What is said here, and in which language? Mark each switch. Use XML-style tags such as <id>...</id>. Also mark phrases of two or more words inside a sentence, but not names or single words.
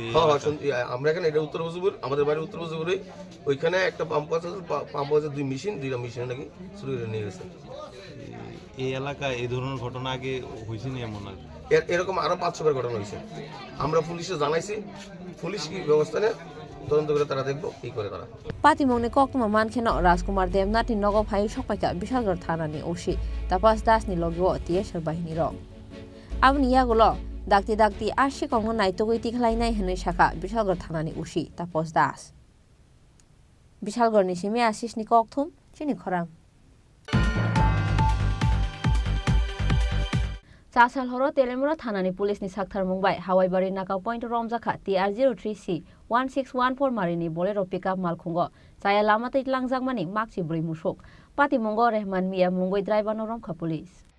<bn>আমরা এখানে এটা উত্তর উপজেলা আমাদের বাড়ি উত্তর উপজেলা ওইখানে একটা পাম্প হাউসে 2 মেশিন নাকি চুরি করে নিয়ে গেছে এই এলাকায় এই ধরনের ঘটনা আগে হয়েছে নি এমন আর এরকম আরো 500 ঘটনা হয়েছে আমরা পুলিশে জানাইছি পুলিশ কি ব্যবস্থা নেয় তদন্ত করে তারা দেখবো কি করে তারা</bn> <trp>পাতিমংনি kokma mankheno Rajkumar Devnath ni nogo phai sokpaika Bishalgarh thanani osi tapas das ni logio TSR bahini rok abni yagulo dakti ashi kongno naitogoi tikhlainai hene shaka Bishalgarh thanani osi tapas das Bishalgarh ni simi asis ni kokthum Chini Khorang চাসাল হর তেলেমুরা থানানি পুলিশ নি সাকথার মুম্বাই হাওয়াইবাড়ি নাকা পয়েন্ট রমজাখা TR03C 1614 মারিনি বলেরো পিকআপ মালখুঙ্গ চায়া লামাতে ইতলাংজাকমানি মাকচি ব্রই মুসুক পাতিমঙ্গ রহমান মিয়া মুঙ্গই ড্রাইভার রমখা পুলিশ</trp>